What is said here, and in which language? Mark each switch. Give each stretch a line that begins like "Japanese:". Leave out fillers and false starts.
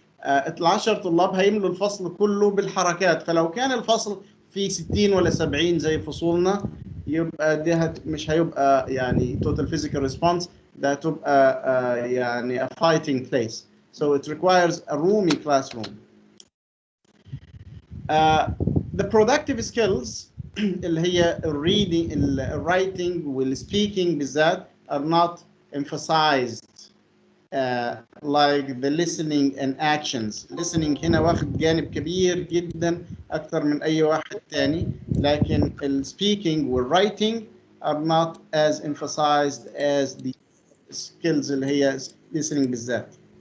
Arabic: ال10 طلاب هيملوا الفصل كله بالحركات، فلو كان الفصل فيه 60 ولا 70 زي فصولنا، يبقى ده مش هيبقى يعني total physical response، ده هتبقى يعني
English: a fighting place. So it requires a roomy classroom. The productive skills
Arabic: اللي هي
English: reading, writing والspeaking
Arabic: بالذات
English: are not emphasized like the listening and actions.
Arabic: Listening هنا واخد جانب كبير جدا أكثر من أي واحد تاني، لكن speaking والwriting
English: are not as emphasized as the skills
Arabic: اللي هي listening بالذات.